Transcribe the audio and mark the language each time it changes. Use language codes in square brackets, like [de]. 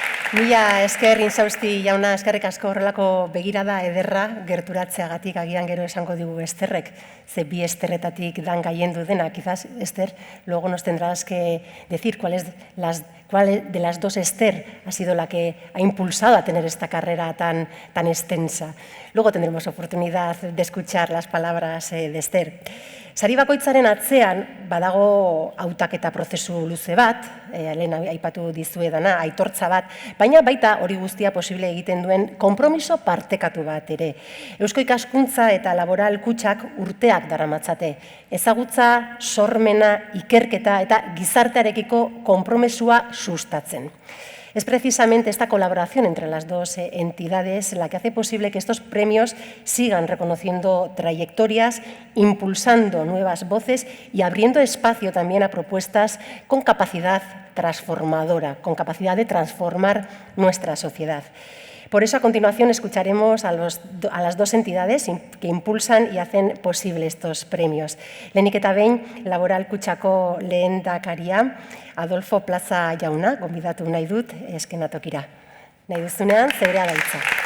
[eu] Mila esker Inzausti jauna, eskerrik asko horrelako begirada ederra gerturatzeagatik agian gero esango digu Esterrek, ze bi Esterretatik dan gaiendu dena. [es] Quizás, Esther, luego nos tendrás que decir cuál de las dos Esther ha sido la que ha impulsado a tener esta carrera tan extensa. Luego tendremos oportunidad de escuchar las palabras de Esther. [eu] Sari bakoitzaren atzean badago hautaketa prozesu luze bat, lehen aipatu dizuedana, aitortza bat, baina baita hori guztia posible egiten duen konpromiso partekatu bat ere. Eusko Ikaskuntza eta Laboral Kutxak urteak daramatzate. Ezagutza, sormena, ikerketa eta gizartearekiko konpromesua sustatzen. [es] Es precisamente esta colaboración entre las dos entidades la que hace posible que estos premios sigan reconociendo trayectorias, impulsando nuevas voces y abriendo espacio también a propuestas con capacidad transformadora, con capacidad de transformar nuestra sociedad. Por eso, a continuación, escucharemos a las dos entidades que impulsan y hacen posible estos premios. [eu] Lehenik eta behin, Laboral Kutxako lehendakaria, Adolfo Plaza jauna, gonbidatu nahi dut eskenatokira. Nahi duzunean, zeurea da hitza.